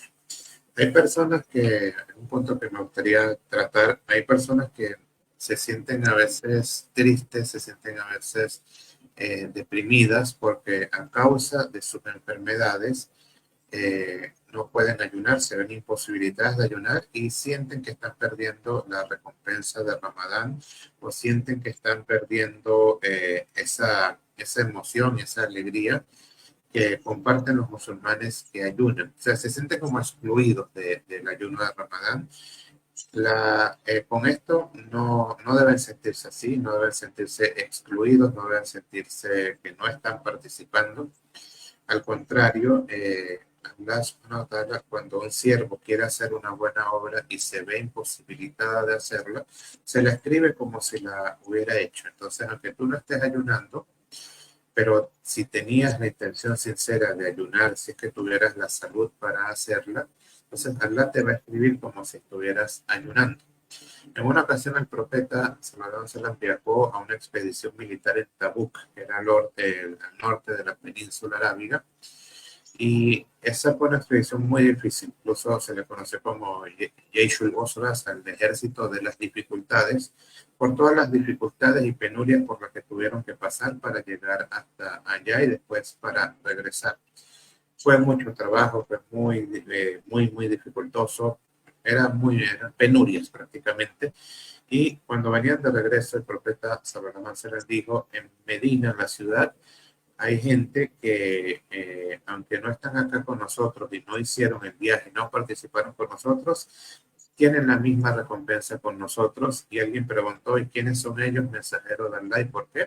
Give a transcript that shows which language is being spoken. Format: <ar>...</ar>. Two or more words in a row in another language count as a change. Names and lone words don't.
<es>Hay personas que, un punto que me gustaría tratar, hay personas que se sienten a veces tristes, se sienten a veces deprimidas porque a causa de sus enfermedades no pueden ayunar, se ven imposibilitadas de ayunar y sienten que están perdiendo la recompensa de Ramadán o sienten que están perdiendo esa emoción, esa alegría que comparten los musulmanes que ayunan. O sea, se sienten como excluidos del ayuno de Ramadán. Con esto no deben sentirse así, no deben sentirse excluidos, no deben sentirse que no están participando. Al contrario,</es> <ar>الله سبحانه وتعالى,</ar> <es>cuando un siervo quiere hacer una buena obra y se ve imposibilitada de hacerla, se la escribe como si la hubiera hecho. Entonces, aunque tú no estés ayunando, pero si tenías la intención sincera de ayunar, si es que tuvieras la salud para hacerla, entonces Allah te va a escribir como si estuvieras ayunando. En una ocasión el profeta</es> <ar>صلى الله عليه وسلم</ar> <es>viajó a una expedición militar en Tabuk, que era al norte de la península arábiga, y esa fue una expedición muy difícil, incluso se le conoce como Yeishul Bosras, el ejército de las dificultades, por todas las dificultades y penurias por las que tuvieron que pasar para llegar hasta allá y después para regresar. Fue mucho trabajo, fue muy dificultoso, eran penurias prácticamente. Y cuando venían de regreso, el profeta</es> <ar>صلى الله عليه وسلم</ar> <es>dijo, en Medina, en la ciudad, hay gente que, aunque no están acá con nosotros y no hicieron el viaje, no participaron con nosotros, tienen la misma recompensa con nosotros. Y alguien preguntó, ¿y quiénes son ellos, mensajeros de Allah? ¿Y por qué?</es>